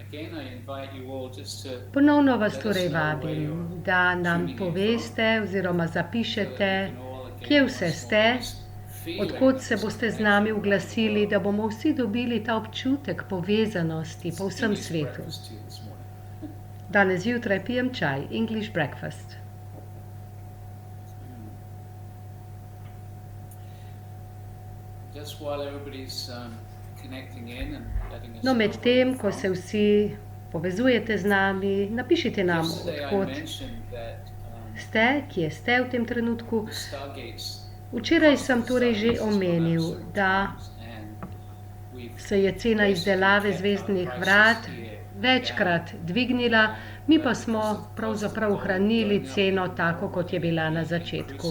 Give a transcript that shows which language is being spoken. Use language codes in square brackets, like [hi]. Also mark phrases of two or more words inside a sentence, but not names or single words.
[sl] Ponovno vas torej vabim, da nam poveste oziroma zapišete, kje vse ste, odkot se boste z nami oglasili, da bomo vsi dobili ta občutek povezanosti po vsem svetu. Danes zjutraj pijem čaj, [en] English breakfast. [sl] No, med tem, ko se vsi povezujete z nami, napišite nam, odkot ste, kje ste v tem trenutku. Včeraj sem torej že omenil, da se je cena izdelave zvezdnih vrat večkrat dvignila, mi pa smo pravzaprav ohranili ceno tako, kot je bila na začetku.